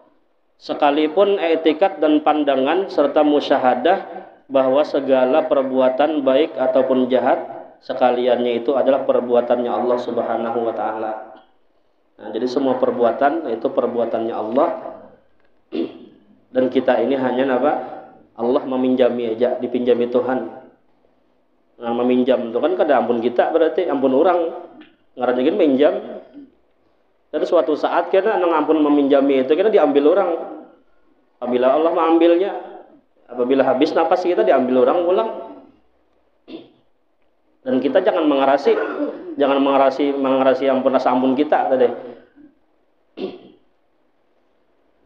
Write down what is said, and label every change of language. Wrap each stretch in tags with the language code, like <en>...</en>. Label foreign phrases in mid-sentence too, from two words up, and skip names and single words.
<id>Sekalipun etikat dan pandangan serta musyahadah bahwa segala perbuatan baik ataupun jahat sekaliannya itu adalah perbuatannya Allah</id> <ar>سبحانه وتعالى.</ar> <id>Nah, jadi semua perbuatan itu perbuatannya Allah. Dan kita ini hanya Allah meminjami aja, dipinjami Tuhan.</id> <bjn>Nah, meminjam itu kan kada ampun kita, berarti ampun orang ngarannya gini minjam. Dan suatu saat kena nang ampun meminjami itu kena diambil orang.</bjn> <id>Apabila Allah mengambilnya, apabila habis napas kita diambil orang pulang.</id> <bjn>Dan kita jangan mengarasi ampun rasa ampun kita tadi.</bjn>